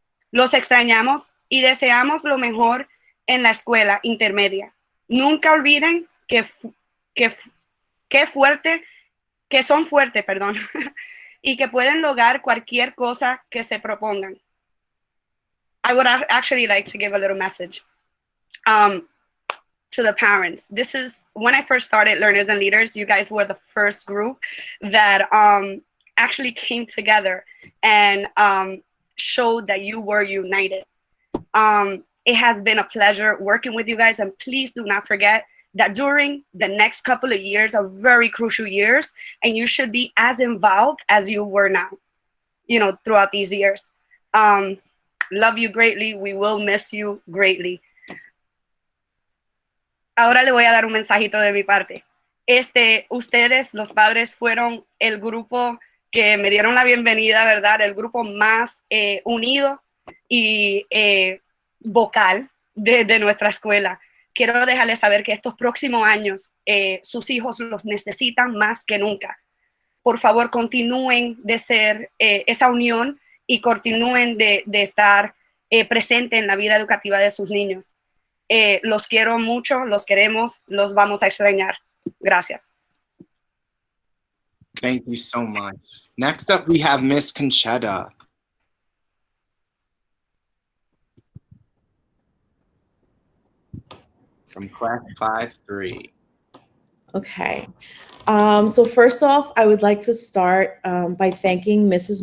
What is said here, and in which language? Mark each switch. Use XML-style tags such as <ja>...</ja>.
<es>Los extrañamos y deseamos lo mejor en la escuela intermedia. Nunca olviden que son fuertes, y que pueden lograr cualquier cosa que se propongan.</es> <en>I would actually like to give a little message to the parents. This is when I first started Learners and Leaders. You guys were the first group that actually came together and showed that you were united. It has been a pleasure working with you guys, and please do not forget that during the next couple of years are very crucial years, and you should be as involved as you were now, throughout these years. Love you greatly. We will miss you greatly.</en> <es>Ahora le voy a dar un mensajito de mi parte. Ustedes, los padres, fueron el grupo que me dieron la bienvenida, ¿verdad? El grupo más unido y vocal de nuestra escuela. Quiero dejarles saber que estos próximos años sus hijos los necesitan más que nunca. Por favor, continúen de ser esa unión y continúen de estar presente en la vida educativa de sus niños. Los quiero mucho, los queremos, los vamos a extrañar. Gracias.</es> <en>Thank you so much. Next up, we have Miss Conchetta. from class 5-3. Okay. So first off, I would like to start by thanking Mrs.</en>